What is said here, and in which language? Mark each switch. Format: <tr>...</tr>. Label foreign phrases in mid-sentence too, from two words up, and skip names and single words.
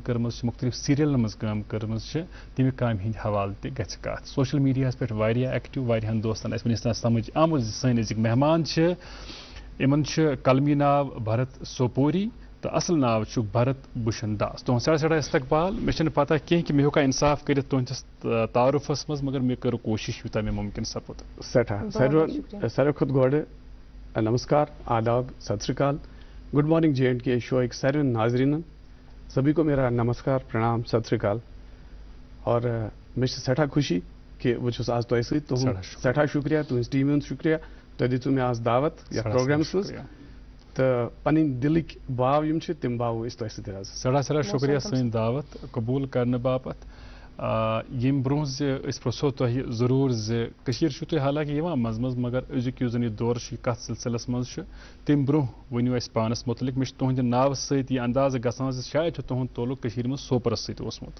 <ks>کٔرمٕژ چھِ مختلف سیٖریلن منٛز کٲم کٔرمٕژ چھِ تمہِ کامہِ ہٕنٛدۍ حوالہٕ تہِ گژھِ کتھ سوشل میڈیاہس پٮ۪ٹھ واریاہ ایکٹِو واریاہن دوستن اسہِ وٕنیُک تام سمجھ آمُت زِ سٲنۍ أزِکۍ مہمان چھِ یِمن چھُ قلمی ناو بھرت سوپوری تہٕ اصل ناو چھُکھ بھرت بھوٗشن داس تُہُنٛد سٮ۪ٹھاہ سٮ۪ٹھاہ استقبال مےٚ چھنہٕ پتہ کینٛہہ کہِ مےٚ ہیوٚکا انصاف کٔرِتھ تُہنٛدِس تعارُفس منٛز مگر مےٚ کٔر کوٗشش یوٗتاہ مےٚ مُمکِن سپُد سٮ۪ٹھاہ ساروی کھۄتہٕ گۄڈٕ</ks> <ur>نمسکار آداب</ur> <pa>ست شری اکال</pa> <en>good morning J and K</en> <ks>شوئک سارے ناظرینن</ks> <ur>سبھی کو میرا نمسکار پرنام</ur> <pa>ست شری اکال</pa> <ks>اور مےٚ چھِ سٮ۪ٹھاہ خوشی کہ بہٕ چھُس آز تۄہہِ سۭتۍ تُہُنٛد سٮ۪ٹھاہ شُکریہ تُہٕنٛزِ ٹیٖمہِ ہُنٛد شُکریہ تۄہہِ دِژوٕ مےٚ آز دعوت یتھ پروگرامس منٛز تہٕ پنٕنۍ دِلٕکۍ باو یِم چھِ تِم باوو أسۍ تۄہہِ سۭتۍ آز سٮ۪ٹھاہ سٮ۪ٹھاہ شُکریہ سٲنۍ دعوت قبوٗل کرنہٕ باپتھ ییٚمہِ برونٛہہ زِ أسۍ پرٛژھو تۄہہِ ضروٗر زِ کٔشیٖر چھُو تُہۍ حالانکہِ یِوان منٛزٕ منٛزٕ مگر أزیُک یُس زن یہِ دور چھُ یہِ کتھ سلسلس منٛز چھُ تمہِ برونٛہہ ؤنِو اَسہِ پانس مُتعلق مےٚ چھُ تُہنٛدِ ناوٕ سۭتۍ یہِ اندازٕ گژھان زِ شاید چھُ تُہُنٛد تعلق کٔشیٖرِ منٛز سوپرس سۭتۍ اوسمُت</ks>